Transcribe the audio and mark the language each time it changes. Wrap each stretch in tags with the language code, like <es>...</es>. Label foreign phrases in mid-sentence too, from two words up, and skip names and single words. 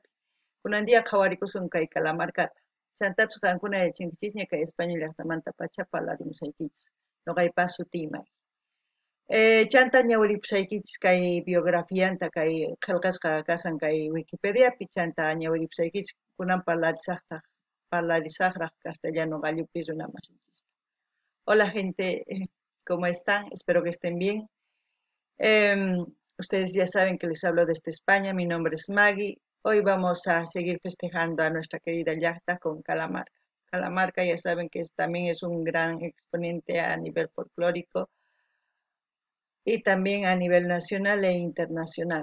<qu>Kunan dia qhawarikusun kay Calamarcata. Chantapis qankuna yachankichisña kay España llaqtamanta pacha parlarimusaykichis. Nuqaypas sutiymay. Chanta ñawiripusaykichis kay biografianta kay qillqasqa kasan kay Wikipediapi chanta ñawiripusaykichis kunan parlarisaqraq castellano gallupi runamasinchis.</qu> <es>Hola gente, ¿cómo están? Espero que estén bien. Ustedes ya saben que les hablo desde España, mi nombre es Maggie. Hoy vamos a seguir festejando a nuestra querida llaqta con Calamarca. Calamarca ya saben que también es un gran exponente a nivel folclórico y también a nivel nacional e internacional.</es>